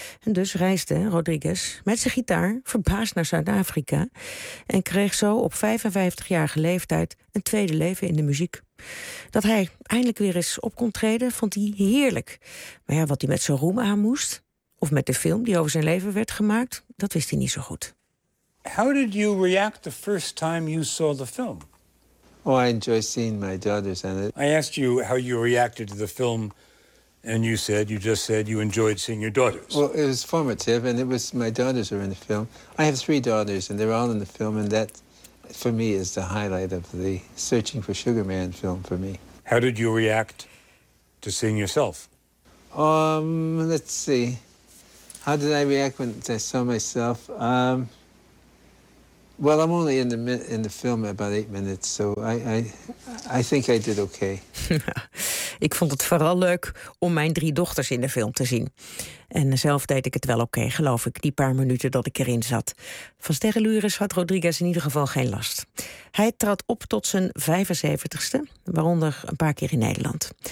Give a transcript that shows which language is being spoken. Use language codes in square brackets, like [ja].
[nl] En dus reisde Rodriguez met zijn gitaar verbaasd naar Zuid-Afrika en kreeg zo op 55-jarige leeftijd een 2e leven in de muziek. Dat hij eindelijk weer eens op kon treden, vond hij heerlijk. Maar ja, wat hij met zijn roem aan moest, of met de film die over zijn leven werd gemaakt, dat wist hij niet zo goed. [en] How did you react the first time you saw the film? Oh, I enjoy seeing my daughters in it. I asked you how you reacted to the film, and you just said you enjoyed seeing your daughters. Well, it was formative, and it was my daughters are in the film. I have 3 daughters, and they're all in the film, and that, for me, is the highlight of the Searching for Sugar Man film for me. How did you react to seeing yourself? Let's see. How did I react when I saw myself? Well, I'm only in the film about 8 minutes, so I think I did okay. [nl] Ik vond het vooral leuk om mijn 3 dochters in de film te zien. En zelf deed ik het wel oké, geloof ik, die paar minuten dat ik erin zat. Van sterrenlures had Rodriguez in ieder geval geen last. Hij trad op tot zijn 75ste, waaronder een paar keer in Nederland.